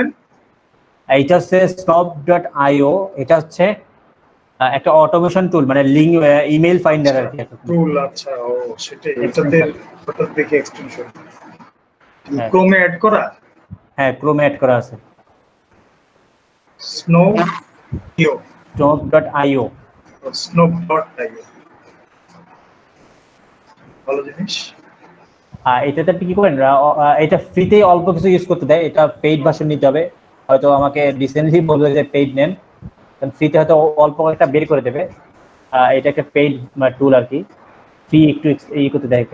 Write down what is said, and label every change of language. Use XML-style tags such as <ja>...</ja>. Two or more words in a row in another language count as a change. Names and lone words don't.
<bn>এইটা হচ্ছে snob.io। এটা হচ্ছে একটা</bn> <en>automation tool,</en> <bn>মানে</bn> <en>link email finder</en> <bn>আর কি। টুল, আচ্ছা, ও সেটাই। এটাতে হঠাৎ দেখি এক্সটেনশন হ্যাঁ। ক্রোমে অ্যাড করা। হ্যাঁ, ক্রোমে অ্যাড করা আছে, snow.io। snob.io। snow.io ভালো জিনিস। এটাতে আপনি কি করেন, এটা ফ্রিতে অল্প কিছু ইউজ করতে দেয়, এটা</bn> <en>paid version</en> <bn>নিতে হবে। হয়তো আমাকে রিসেন্টলি বলবে যে পেইড নেন, ফ্রিতে হয়তো অল্প একটা বের করে দেবে। এটা একটা</bn> <en>paid tool</en> <bn>আর কি, ফ্রি একটু করতে দেয়।</bn>